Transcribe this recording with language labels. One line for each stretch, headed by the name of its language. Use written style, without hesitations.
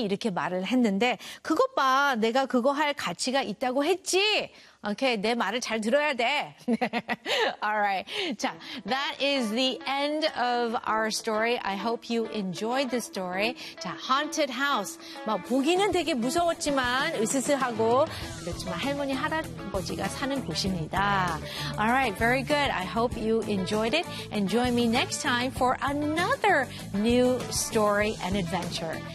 Korean: 이렇게 말을 했는데 그것 봐, 내가 그거 할 가치가 있다고 했지. Okay, 내 말을 잘 들어야 돼.
English: Alright, 자, that is the end of our story. I hope you enjoyed the story. 자, Haunted House.
Korean: 막 보기는 되게 무서웠지만 으스스하고 그렇지만 할머니 할아버지가 사는 곳입니다.
English: Alright, very good. I hope you enjoyed it. And join me next time for another new story and adventure.